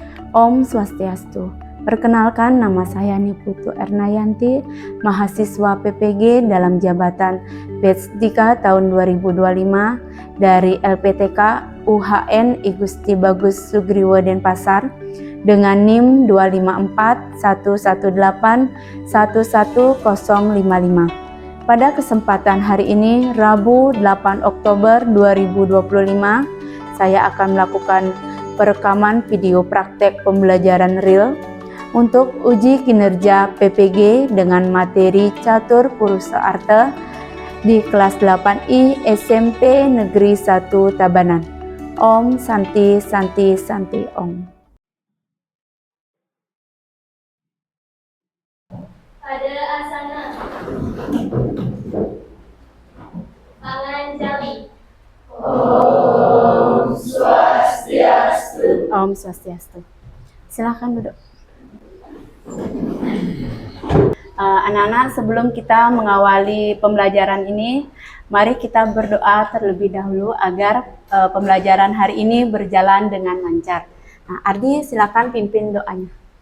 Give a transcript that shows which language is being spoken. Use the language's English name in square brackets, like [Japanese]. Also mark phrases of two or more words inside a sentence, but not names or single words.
[Sanskrit] Om Swastiastu. [Indonesian] Perkenalkan, nama saya Niputu Ernayanti, mahasiswa PPG dalam jabatan batch 3 tahun 2025 dari LPTK UHN I Gusti Bagus Sugriwo Denpasar dengan NIM 25411811055. Pada kesempatan hari ini, Rabu 8 Oktober 2025, saya akan melakukan perekaman video praktek pembelajaran real untuk uji kinerja PPG dengan materi Catur Purusa Arte di kelas 8I SMP Negeri 1 Tabanan. [Sanskrit] Om Santi Santi Santi Om. [Indonesian] Pada asana tangan jari. [Sanskrit] Om Swastiastu. Om Swastiastu. [Indonesian] Silahkan duduk. Anak-anak, sebelum kita mengawali pembelajaran ini, mari kita berdoa terlebih dahulu agar pembelajaran hari ini berjalan dengan lancar. Nah, Ardi, silakan pimpin doanya.